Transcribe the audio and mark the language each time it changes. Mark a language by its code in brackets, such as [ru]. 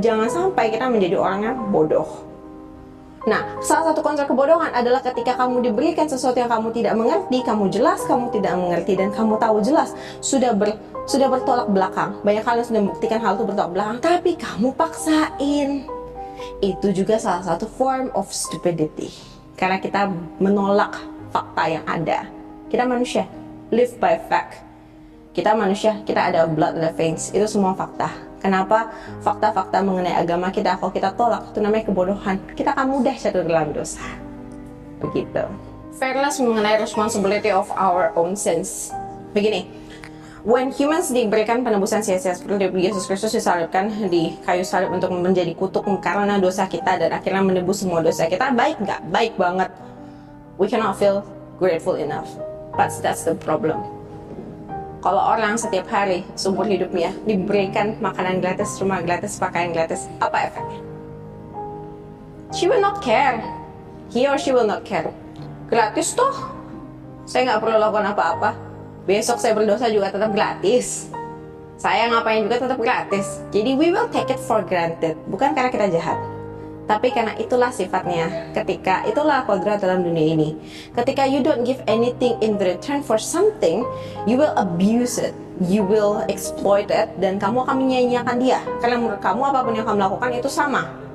[id] Jangan sampai kita menjadi orang yang bodoh. Nah, salah satu konsep kebodohan adalah ketika kamu diberikan sesuatu yang kamu tidak mengerti, kamu jelas kamu tidak mengerti, dan kamu tahu jelas sudah bertolak belakang. Banyak kali sudah membuktikan hal itu bertolak belakang, tapi kamu paksain. Itu juga salah satu [en] form of stupidity. [id] Karena kita menolak fakta yang ada. Kita manusia, [en] live by fact. [id] Kita manusia, kita ada [en] blood in the veins. [id] Itu semua fakta. Kenapa fakta-fakta mengenai agama kita, kalau kita tolak, itu namanya kebodohan. Kita akan mudah jatuh dalam dosa. Begitu. [en] Fairness mengenai responsibility of our own sins. [id] Begini, [en] when humans [id] diberikan penebusan sia-sia seperti Yesus Kristus disalibkan di kayu salib untuk menjadi kutuk karena dosa kita dan akhirnya menebus semua dosa kita, baik nggak? Baik banget. [en] We cannot feel grateful enough. But that's the problem. [id] Kalau orang setiap hari seumur hidupnya diberikan makanan gratis, rumah gratis, pakaian gratis, apa efeknya? [en] She will not care. He or she will not care. [id] Gratis toh, saya nggak perlu lakukan apa-apa. Besok saya berdosa juga tetap gratis. Saya ngapain juga tetap gratis. Jadi [en] we will take it for granted. [id] Bukan karena kita jahat, tapi karena itulah sifatnya. Ketika itulah kodrat dalam dunia ini. Ketika [en] you don't give anything in return for something, you will abuse it, you will exploit it, [id] dan kamu akan menyia-nyiakan dia. Karena menurut kamu apapun yang kamu lakukan itu sama.